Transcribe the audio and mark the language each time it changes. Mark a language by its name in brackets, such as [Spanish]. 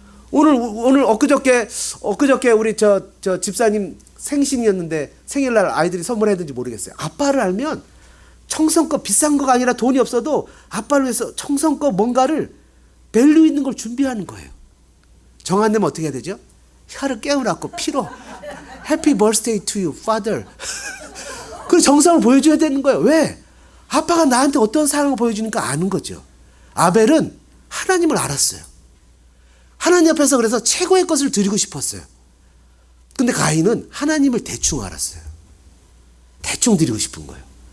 [Korean] 오늘 엊그저께 우리 저 집사님 생신이었는데 생일날 아이들이 선물했는지 모르겠어요. 아빠를 알면 청성껏 비싼 거가 아니라 돈이 없어도 아빠를 위해서 청성껏 뭔가를 밸류 있는 걸 준비하는 거예요. 정 안 되면 어떻게 해야 되죠? 혀를 깨우라고 피로 [English] Happy birthday to you, father. [Korean] 그 정성을 보여줘야 되는 거예요. 왜? 아빠가 나한테 어떤 사랑을 보여주니까 아는 거죠. 아벨은 하나님을 알았어요. 하나님 앞에서 그래서 최고의 것을 드리고 싶었어요. 근데 가인은 하나님을 대충 알았어요. 대충 드리고 싶은 거예요.